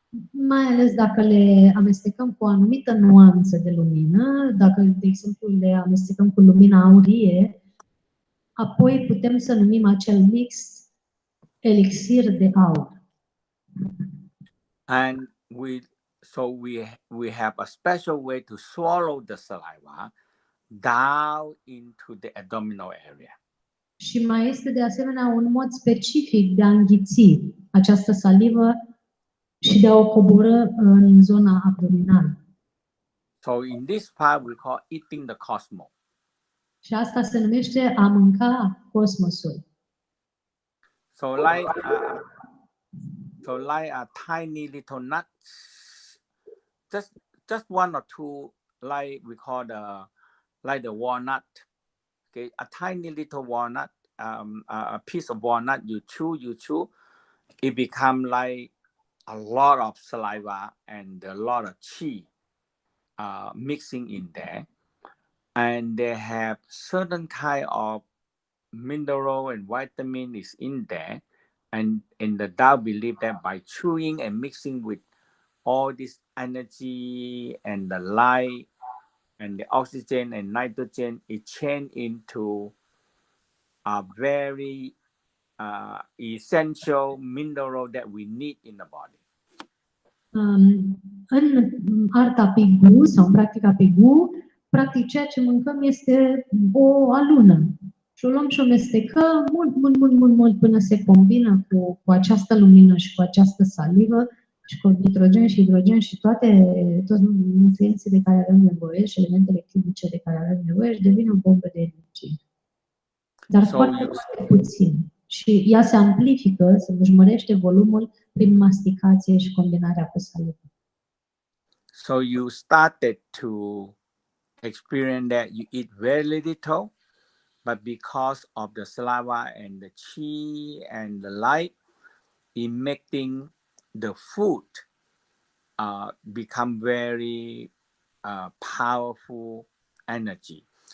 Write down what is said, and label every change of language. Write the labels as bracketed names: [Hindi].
[Romanian] Mai ales dacă le amestecăm cu o anumită nuanță de lumină, dacă, de exemplu, le amestecăm cu lumina aurie, apoi putem să numim acel mix elixir de aur. [English] And we have a special way to swallow the saliva down into the abdominal area. [Romanian] Și mai este de asemenea un mod specific de a înghiți această salivă și de a o coborî în zona abdominală. [English] So in this part we call eating the cosmos. [Romanian] Și asta se numește a mânca cosmosul. [English] So like a tiny little nut, just one or two, like we call the walnut. Okay, a tiny little walnut, a piece of walnut. You chew, it become like a lot of saliva and a lot of chi mixing in there, and they have certain kind of mineral and vitamin is in there. And in the Tao believe that by chewing and mixing with all this energy and the light and the oxygen and nitrogen, it change into a very essential mineral that we need in the body. [Romanian] În arta Pigu sau în practica Pigu, practic ceea ce mâncăm este o alună. Și o luăm și o mestecăm mult până se combină cu această lumină și cu această salivă și cu nitrogen și hidrogen și toți nutrienții de care avem nevoie și elementele chimice de care avem nevoie și devine o bombă de energie. Dar foarte puțin. Și ea se amplifică, se își mărește volumul prin masticație și combinarea cu salivă. [English] So you started to experience that you eat very little, but because of the saliva and the chi and the light, it making the food become very powerful energy.